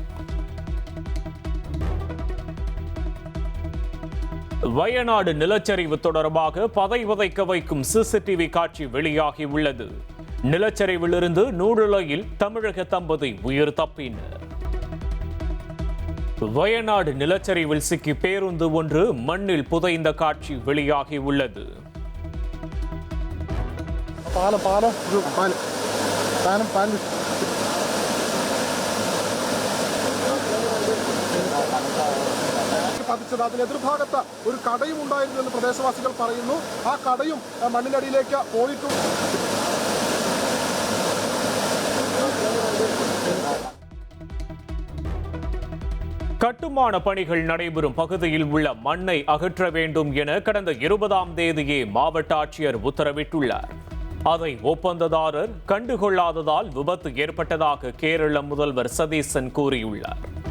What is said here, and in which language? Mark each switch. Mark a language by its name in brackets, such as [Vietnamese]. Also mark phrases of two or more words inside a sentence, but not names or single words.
[Tamil] வயநாடு நிலச்சரிவு தொடர்பாக பதை வதைக்க வைக்கும் சிசிடிவி காட்சி வெளியாகி உள்ளது. நிலச்சரிவிலிருந்து நூடுலையில் தமிழக தம்பதி உயிர் தப்பினர். வயநாடு நிலச்சரிவில் சிக்கி பேருந்து ஒன்று மண்ணில் புதைந்த காட்சி வெளியாகி உள்ளது. [Malayalam] പതിച്ചത് അതിന് എതിർഭാഗത്ത് ഒരു കടയും ഉണ്ടായിരുന്നു എന്ന് പ്രദേശവാസികൾ പറയുന്നു. ആ കടയും മണ്ണിനടിയിലേക്ക് പോയിട്ടുണ്ട്. [Tamil] கட்டுமான பணிகள் நடைபெறும் பகுதியில் உள்ள மண்ணை அகற்ற வேண்டும் என கடந்த 20ஆம் தேதியே மாவட்ட ஆட்சியர் உத்தரவிட்டுள்ளார். அதை ஒப்பந்ததாரர் கண்டுகொள்ளாததால் விபத்து ஏற்பட்டதாக கேரள முதல்வர் சதீசன் கூறியுள்ளார்.